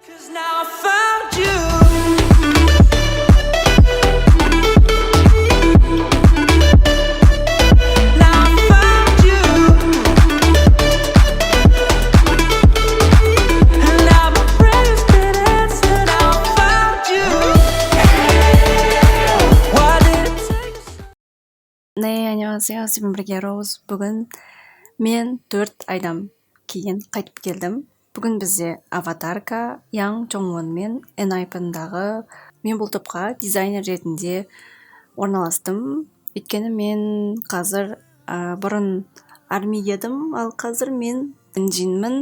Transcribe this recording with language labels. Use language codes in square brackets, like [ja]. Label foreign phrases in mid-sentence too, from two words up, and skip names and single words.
[en] Now I found you. Now I found you. And now my prayers been answered. Now I found you. Why did it take so [ko] 네, 안녕하세요. [kk] сізбен бірге Роуз. Бүгін мен 4 айдан кейін қайтып келдім. Бүгін бізде аватарка Yang Jongwon мен ENHYPEN'дағы мен бұл топқа дизайнер ретінде орналастым. Өйткені мен қазір бұрын арми едім, ал қазір мен инжинмін.